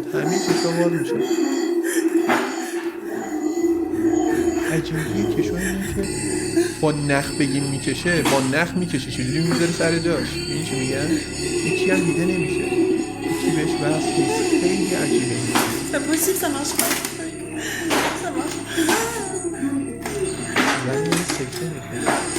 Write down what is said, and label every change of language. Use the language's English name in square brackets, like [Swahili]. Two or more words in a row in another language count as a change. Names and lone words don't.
[Persian] همه کشو باز میشه. عجیبیه کشو اینه که با نخ بگیم میکشه، با نخ میکشه چجوری میذاره سر جاش. این چی میگن؟ یکی هم دیده نمیشه، یکی بهش وصل نیست. خیلی عجیبه این. [French] C'est possible, ça marche pas. Ça marche. [Persian] ولی این سکته میکنه.